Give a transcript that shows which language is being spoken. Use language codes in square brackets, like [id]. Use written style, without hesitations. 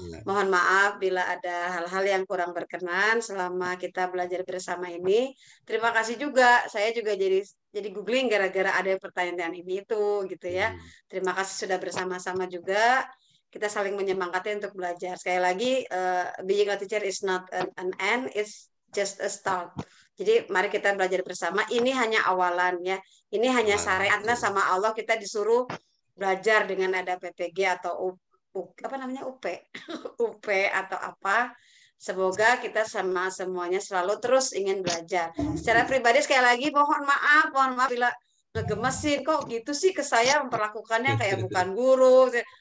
[id] Mohon maaf bila ada hal-hal yang kurang berkenan selama kita belajar bersama ini. Terima kasih juga. Saya juga jadi googling gara-gara ada pertanyaan ini itu gitu ya. Terima kasih sudah bersama-sama juga. Kita saling menyemangati untuk belajar. Sekali lagi, [en] being a teacher is not an end, it's just a start. [id] Jadi mari kita belajar bersama. Ini hanya awalan ya. Ini hanya syariatnya sama Allah, kita disuruh belajar dengan ada PPG atau apa namanya UP, UP atau apa. Semoga kita sama semuanya selalu terus ingin belajar. Secara pribadi sekali lagi mohon maaf bila ngegemesin kok gitu sih ke saya memperlakukannya kayak bukan guru.